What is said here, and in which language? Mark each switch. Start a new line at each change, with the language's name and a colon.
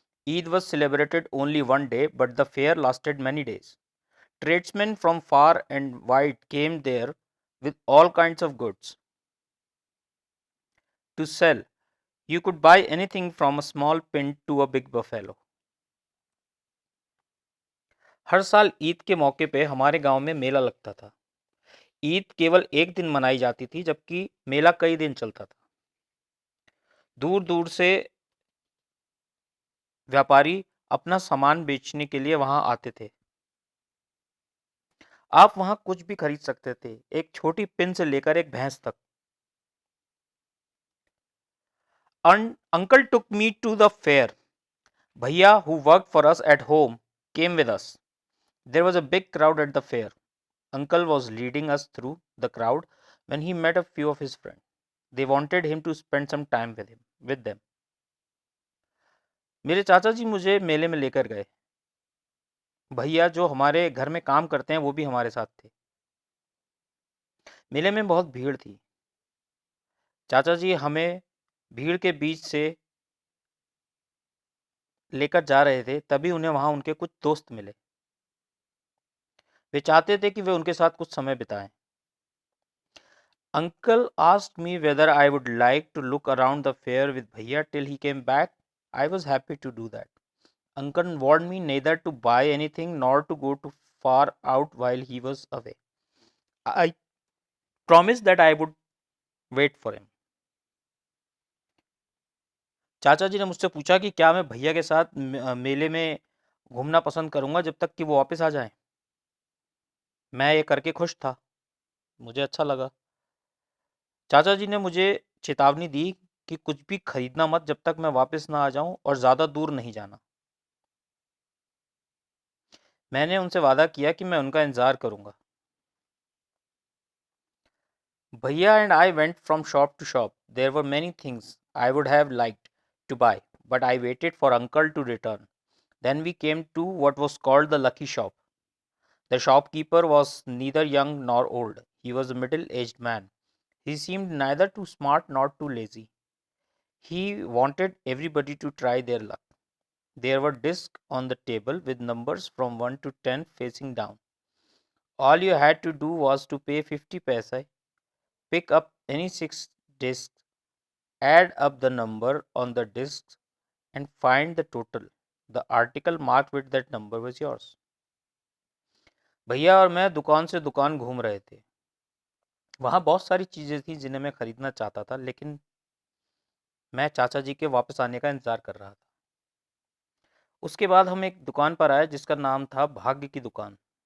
English: Eid was celebrated only one day, but the fair lasted many days. Tradesmen from far and wide came there with all kinds of goods to sell. You could buy anything from a small pin to a big buffalo.
Hindi: हर साल ईद के मौके पे हमारे गांव में मेला लगता था। ईद केवल एक दिन मनाई जाती थी, जबकि मेला कई दिन चलता था। दूर दूर से व्यापारी अपना सामान बेचने के लिए वहां आते थे। आप वहां कुछ भी खरीद सकते थे, एक छोटी पिन से लेकर एक भैंस तक।
English: Uncle took me to the fair. Bhaiya, who worked for us at home, came with us. There was a big crowd at the fair. Uncle was leading us through the crowd when he met a few of his friends. They wanted him to spend some time with them.
Hindi: मेरे चाचा जी मुझे मेले में लेकर गए। भैया जो हमारे घर में काम करते हैं वो भी हमारे साथ थे। मेले में बहुत भीड़ थी। चाचा जी हमें भीड़ के बीच से लेकर जा रहे थे, तभी उन्हें वहां उनके कुछ दोस्त मिले। वे चाहते थे कि वे उनके साथ कुछ समय बिताएं।
English: Uncle asked me whether I would like to look around the fair with Bhaiya till he came back. I was happy to do that. Uncle warned me neither to buy anything nor to go too far out while he was away. I promised that I would wait for him.
Hindi: चाचा जी ने मुझसे पूछा कि क्या मैं भैया के साथ मेले में घूमना पसंद करूंगा जब तक कि वो वापस आ जाए। मैं ये करके खुश था, मुझे अच्छा लगा। चाचा जी ने मुझे चेतावनी दी कि कुछ भी खरीदना मत जब तक मैं वापस ना आ जाऊं, और ज़्यादा दूर नहीं जाना। मैंने उनसे वादा किया कि मैं उनका इंतज़ार करूंगा।
English: Bhaiya and I went from shop to shop. There were many things I would have liked to buy, but I waited for uncle to return. Then we came to what was called the lucky shop. The shopkeeper was neither young nor old. He was a middle-aged man. He seemed neither too smart nor too lazy. He wanted everybody to try their luck. There were discs on the table with numbers from 1 to 10 facing down. All you had to do was to pay 50 paise, pick up any 6 discs, add up the number on the discs, and find the total. The article marked with that number was yours.
Hindi: भैया और मैं दुकान से दुकान घूम रहे थे। वहाँ बहुत सारी चीज़ें थी जिन्हें मैं खरीदना चाहता था, लेकिन मैं चाचा जी के वापस आने का इंतज़ार कर रहा था। उसके बाद हम एक दुकान पर आए जिसका नाम था भाग्य की दुकान।